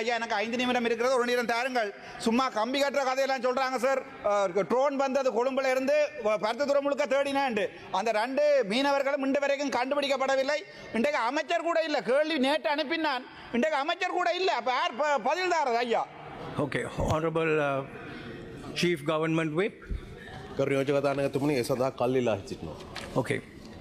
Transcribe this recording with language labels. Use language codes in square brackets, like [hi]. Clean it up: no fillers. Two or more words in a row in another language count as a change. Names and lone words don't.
[ta] ஐயா, எனக்கு 5 நிமிடம் இருக்கிறது, 1 நிமிடம் தாருங்கள். சும்மா கம்பி கட்டுற கதையெல்லாம் சொல்கிறாங்க சார். ட்ரோன் வந்தது கொழும்புல இருந்து பருத்தத்துறை முழுக்க தேடினாண்டு அந்த 2 மீனவர்களும் இன்று வரைக்கும் கண்டுபிடிக்கப்படவில்லை. இன்றைக்கு அமைச்சர் கூட இல்லை. கேள்வி நேற்று அனுப்பினான், இன்றைக்கு அமைச்சர் கூட இல்லை. அப்போ யார் பதில் தாரது ஐயா? [en] Okay, Honorable Chief Government Whip. [si] කරු නියෝජක තානායකතුමනි ඒ සඳහා කල් ඉල්ලා සිටිනවා. [en] Okay.